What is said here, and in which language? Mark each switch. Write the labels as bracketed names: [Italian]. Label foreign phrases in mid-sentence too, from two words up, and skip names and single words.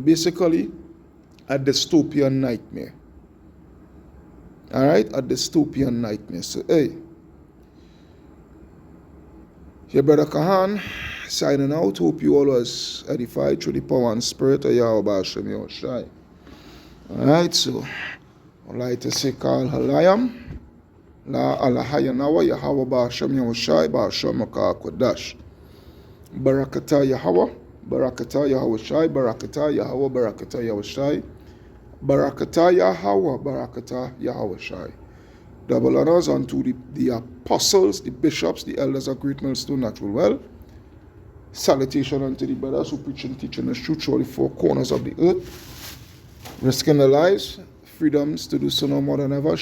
[English] Basically, a dystopian nightmare. All right, a dystopian nightmare. So, hey, your brother Kahan signing out. Hope you all was edified through the power and spirit of Yahweh Hashem Yahushai. All right, so I'd like to say, Kal Halayam, La Alahayanawa, Yahweh Hashem Yahushai, Ba'ashem Makah Kodash. Barakatah Yahweh, Barakatah Yahushai, Barakatah Yahweh, Barakatah Yahushai. Barakatah Yahweh, Barakatah Yahushai. Double honors unto the apostles, the bishops, the elders of Great Millstone Natural Well. Salutation unto the brothers who preach and teach in the truth through the four corners of the earth, risking their lives, freedoms to do so no more than ever.